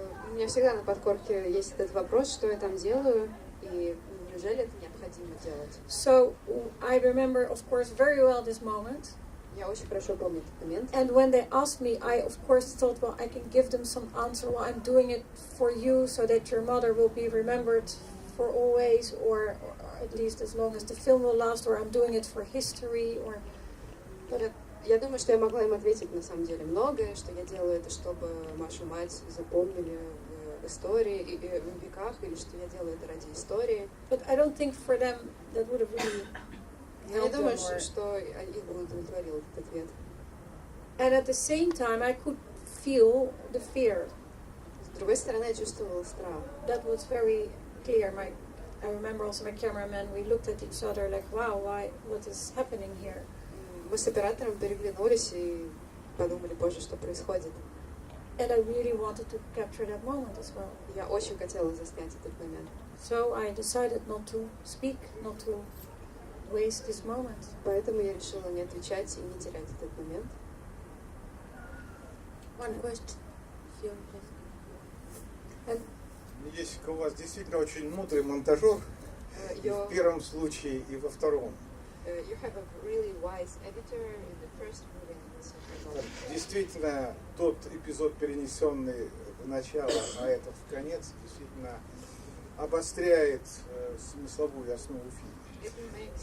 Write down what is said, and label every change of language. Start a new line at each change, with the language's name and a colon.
Russian: У меня всегда на подкорке есть этот вопрос, что я там делаю, и неужели это необходимо делать?
English: So I remember, of course, very well this moment.
Russian: Я очень хорошо помню этот момент.
English: And when they asked me, I of course thought, well, I can give them some answer. Well, I'm doing it for you so that your mother will be remembered for always, or at least as long as the film will last, or I'm doing it for history, or...
Russian: Я думаю, что я могла им ответить на самом деле многое, что я делаю это, чтобы Машу мать запомнили в истории и в веках, или что я делаю это ради истории.
English: But I don't think for them that would have really...
Russian: Я не думаю, что их бы удовлетворил этот ответ.
English: And at the same time, I could feel the fear.
Russian: С другой стороны, я чувствовала страх.
English: That was very clear. I remember also my cameraman, we looked at each other like, wow, what is happening here?
Russian: Мы с оператором переглянулись и подумали, боже, что происходит.
English: And I really wanted to capture that moment as well.
Russian: Я очень хотела заснять этот момент.
English: So I decided not to speak, not to waste this moment.
Russian: Поэтому я решила не отвечать и не терять этот момент.
English: One question.
Russian: Йессика, у вас действительно очень мудрый монтажер и в первом случае, и во втором.
English: You have a really wise editor in the first movie and the second movie.
Russian: Действительно, тот эпизод, перенесенный в начало, а это в конец, действительно обостряет смысловую основу фильма.